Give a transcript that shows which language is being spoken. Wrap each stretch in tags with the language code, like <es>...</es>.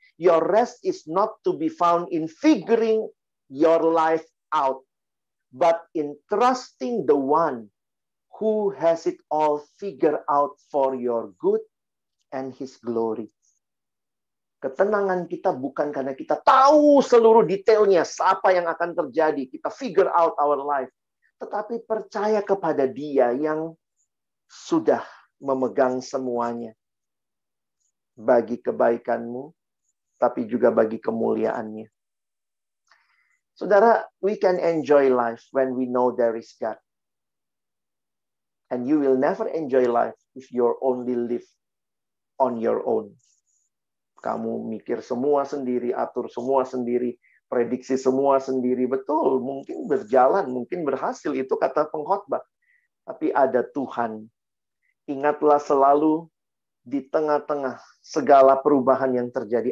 <en>Your rest is not to be found in figuring your life out, but in trusting the one who has it all figured out for your good and his glory.</en> <id>Ketenangan kita bukan karena kita tahu seluruh detailnya, apa yang akan terjadi, kita</id> <en>figure out our life.</en> <id>Tetapi percaya kepada Dia yang sudah memegang semuanya. Bagi kebaikanmu, tapi juga bagi kemuliaannya.</id> <en>Saudara, we can enjoy life when we know there is God. And you will never enjoy life if you only live on your own.</en> <id>Kamu mikir semua sendiri, atur semua sendiri, prediksi semua sendiri. Betul, mungkin berjalan, mungkin berhasil. Itu kata pengkhotbah. Tapi ada Tuhan. Ingatlah selalu di tengah-tengah segala perubahan yang terjadi.</id>